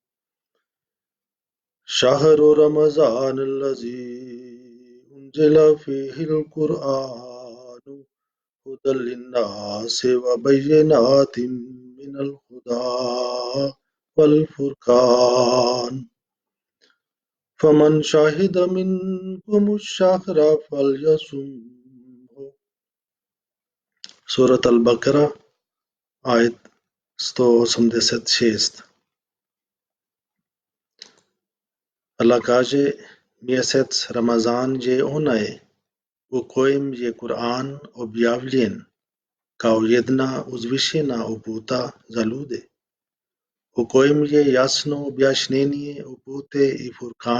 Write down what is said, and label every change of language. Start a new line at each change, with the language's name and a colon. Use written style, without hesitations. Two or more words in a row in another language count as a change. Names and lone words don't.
Arabic: شهر رمضان الذي أنزل فيه القرآن هدى للناس وبينات من الهدى والفرقان فمن شهد منكم الشهر فليصمه.
Bosnian: सूरत अल-बकरा ayet 186. Allah kaže: Mjesec Ramazan je onaj u kojem je Kur'an objavljen kao jedna uzvišena uputa za ljude, u kojem je jasno objašnjenje upute i Furkan.